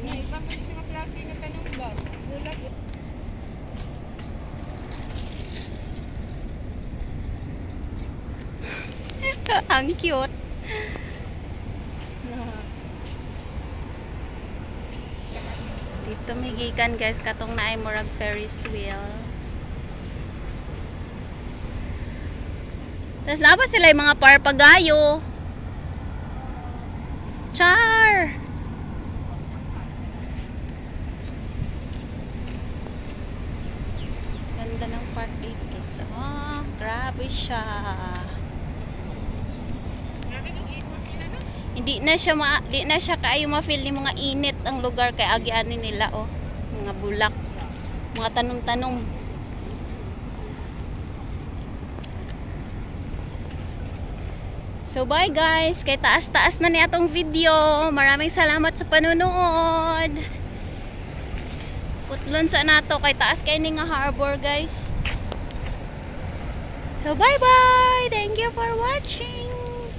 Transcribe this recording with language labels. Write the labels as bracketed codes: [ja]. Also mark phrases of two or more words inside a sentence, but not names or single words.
[tl] May iba pa siya klase ng tanong ba? Bulat. Ang cute. [ceb] Dito may gikan guys, katong naay murag Ferris wheel. [tl] Tapos na ba sila yung mga parpagayo? Char! Ganda ng park dito guys. Oh, grabe siya. Grabe yung ikot nila no? [ceb] Di na siya kaayo ma-feel ni mga init ang lugar kay agian nila oh. Mga bulak, mga tanom-tanom. [en] So bye guys, [ceb] kay taas-taas na ni atong video. [tl] Maraming salamat sa panonood. [ceb] Putlon sa nato kay taas kay ni nga harbor guys. [en] So bye bye. Thank you for watching.